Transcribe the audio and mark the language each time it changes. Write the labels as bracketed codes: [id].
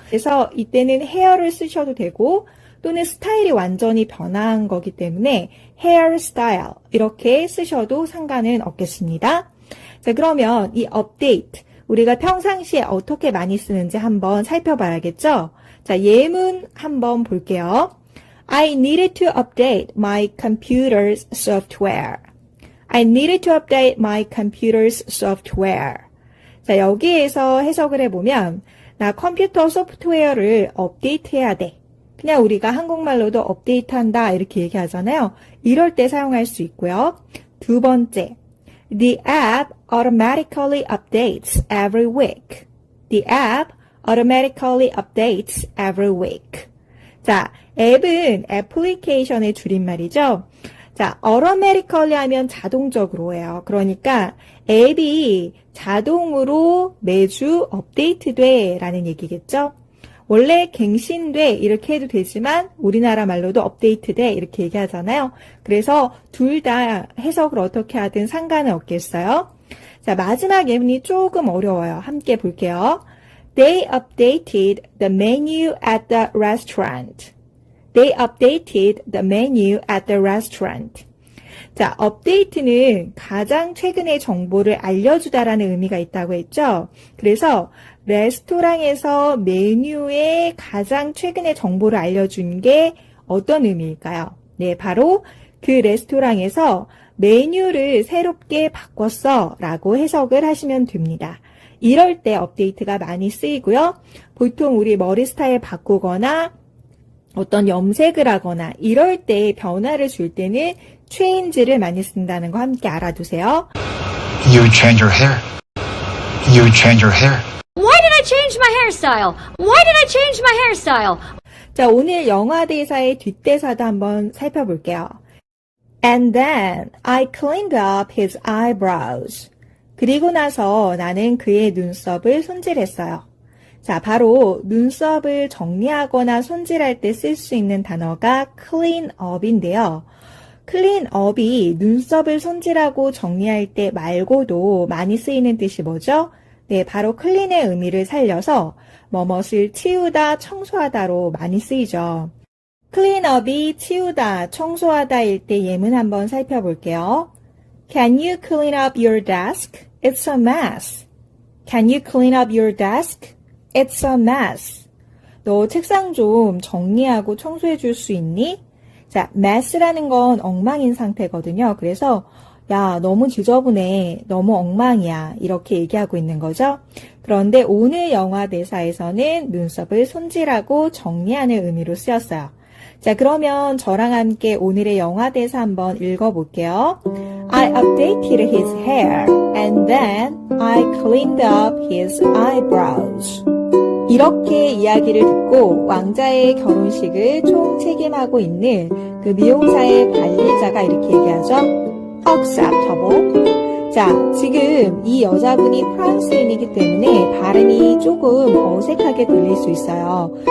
[ko] 그래서 이때는 헤어를 쓰셔도 되고 또는 스타일이 완전히 변한 거기 때문에 헤어스타일 이렇게 쓰셔도 상관은 없겠습니다. 자, 그러면 이 업데이트 우리가 평상시에 어떻게 많이 쓰는지 한번 살펴봐야겠죠? 자, 예문 한번 볼게요. [en] I needed to update my computer's software. I needed to update my computer's software. [ko] 자, 여기에서 해석을 해보면 나 컴퓨터 소프트웨어를 업데이트해야 돼. 그냥 우리가 한국말로도 업데이트한다 이렇게 얘기하잖아요. 이럴 때 사용할 수 있고요. 두 번째, [en] The app automatically updates every week. The app automatically updates every week. [ko] 자, 앱은 애플리케이션의 줄임말이죠. 자, automatically 하면 자동적으로예요. 그러니까 앱이 자동으로 매주 업데이트돼 라는 얘기겠죠. 원래 갱신돼 이렇게 해도 되지만 우리나라 말로도 업데이트돼 이렇게 얘기하잖아요. 그래서 둘 다 해석을 어떻게 하든 상관은 없겠어요. 자, 마지막 예문이 조금 어려워요. 함께 볼게요. [en] They updated the menu at the restaurant. They updated the menu at the restaurant. [ko] 자, 업데이트는 가장 최근의 정보를 알려주다라는 의미가 있다고 했죠. 그래서 레스토랑에서 메뉴에 가장 최근의 정보를 알려준 게 어떤 의미일까요? 네, 바로 그 레스토랑에서 메뉴를 새롭게 바꿨어 라고 해석을 하시면 됩니다. 이럴 때 업데이트가 많이 쓰이고요. 보통 우리 머리 스타일 바꾸거나 어떤 염색을 하거나 이럴 때 변화를 줄 때는 change를 많이 쓴다는 거 함께 알아두세요. [en] You change your hair. You change your hair. Why did I change my hairstyle? Why did I change my hairstyle? [ko] 자, 오늘 영화 대사의 뒷대사도 한번 살펴볼게요. [en] And then I cleaned up his eyebrows. [ko] 그리고 나서 나는 그의 눈썹을 손질했어요. 자, 바로 눈썹을 정리하거나 손질할 때 쓸 수 있는 단어가 clean up인데요. clean up이 눈썹을 손질하고 정리할 때 말고도 많이 쓰이는 뜻이 뭐죠? 네, 바로 clean의 의미를 살려서 뭐뭇을 치우다, 청소하다로 많이 쓰이죠. clean up이 치우다, 청소하다일 때 예문 한번 살펴볼게요. [en] Can you clean up your desk? It's a mess. Can you clean up your desk? It's a mess. [ko] 너 책상 좀 정리하고 청소해 줄 수 있니? 자, mess라는 건 엉망인 상태거든요. 그래서 야, 너무 지저분해. 너무 엉망이야. 이렇게 얘기하고 있는 거죠. 그런데 오늘 영화 대사에서는 눈썹을 손질하고 정리하는 의미로 쓰였어요. 자, 그러면 저랑 함께 오늘의 영화 대사 한번 읽어볼게요. [en] I updated his hair and then I cleaned up his eyebrows. [ko] 이렇게 이야기를 듣고 왕자의 결혼식을 총책임하고 있는 그 미용사의 관리자가 이렇게 얘기하죠. [en] Acceptable. [ko] 자, 지금 이 여자분이 프랑스인이기 때문에 발음이 조금 어색하게 들릴 수 있어요.